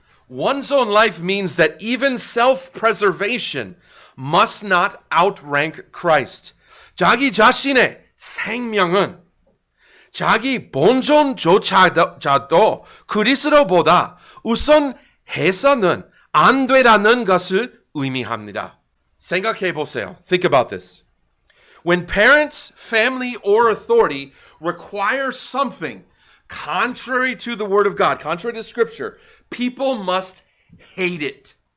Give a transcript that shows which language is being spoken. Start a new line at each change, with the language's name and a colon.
English: One's own life means that even self-preservation must not outrank Christ.
Korean: 자기 자신의 생명은 자기 본존조차도 그리스도보다 우선해서는 안 되라는 것을 의미합니다. 생각해 보세요.
English: Think about this. When parents, family, or authority require something contrary to the Word of God, contrary to Scripture, people must hate it.